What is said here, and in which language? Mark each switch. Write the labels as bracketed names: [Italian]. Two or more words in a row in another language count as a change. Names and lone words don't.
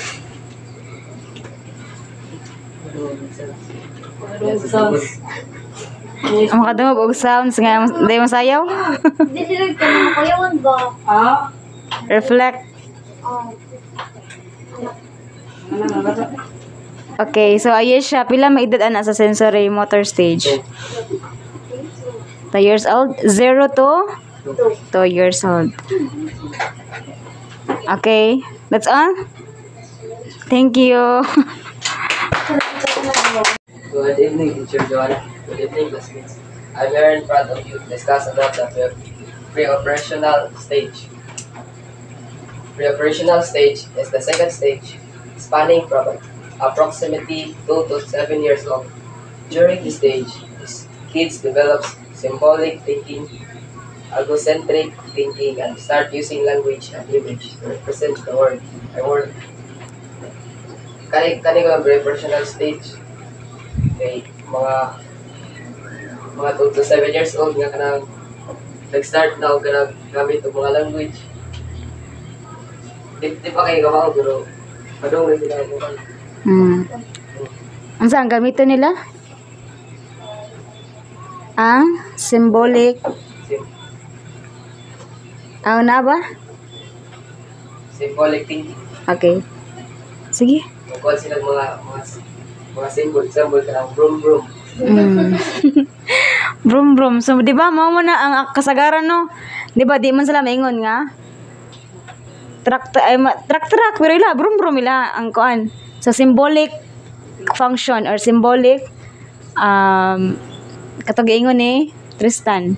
[Cebuano] Ang makadungog og sounds nga di masayaw. Hindi sila kanang makayawan ba? [Filipino] Reflect. Okay, so ayun siya. [Cebuano] Pila maedad ana sa sensory motor stage? 2 [English] years old? 0 to 2 years old. Okay, that's all. Thank you. Good evening, Teacher Joanna. Good evening, classmates. I'm here in front of you to discuss about the pre-operational stage. Pre-operational stage is the second stage, spanning from approximately 2 to 7 years old. During this stage, kids develop symbolic thinking, algocentric thinking, and start using language and image to represent the world. [Cebuano] Kani ko [English] pre-operational stage [Cebuano] kay mga 2 to 7 [English] years old [Cebuano] nga kanang nag-start na og kanang gamit og mga language. Di pa kayo kamao pero padung na sila mo. Ang saan gamiton nila? Ang symbolic. Sim- Ang na ba? [English] symbolic thinking. [Cebuano] Okay. Sige. Magkuhan sila mga symbol ka ng brum brum. Mm. Brum brum. So, di ba, mao mo na ang kasagaran, no? Di ba, di man sila maingon nga? Truck, pero ila, brum brum ila, ang kuan. So, [English] symbolic function or symbolic, [Cebuano] katog ingon ni Tristan.